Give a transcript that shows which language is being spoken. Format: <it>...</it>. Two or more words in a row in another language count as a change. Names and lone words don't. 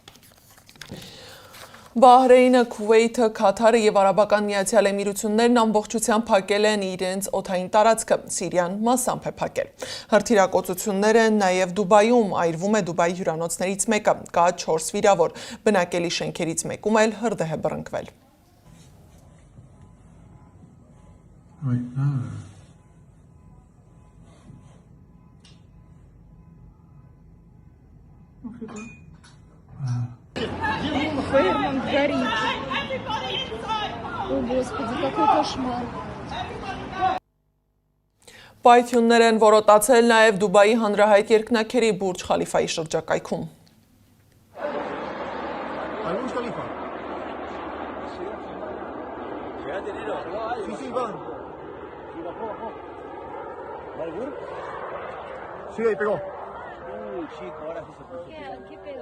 <hy>Բահրեյնը, Քուվեյթը, Քաթարը եւ Արաբական Միացյալ Էմիրություններն ամբողջությամբ փակել են իրենց օդային տարածքը, Սիրիան մասամբ է փակել։ Հրթիռակոծությունները նաեւ Դուբայում այրվում է Դուբայի հյուրանոցներից մեկը, կա 4 վիրավոր, բնակելի շենքերից մեկում էլ հրդեհ է բռնկվել։</hy> <en>Right now.</en> <ru>Ферман горит. О, Господи, какой кошмар.</ru> <hy>Պայթյուններ են որոտացել նաև Դուբայի հանրահայտ երկնաքերի Բուրջ Խալիֆայի շրջակայքում։</hy> <es>Sí, ahí pegó. Uy, chico, ahora sí se puso. ¿Qué pegó?</es>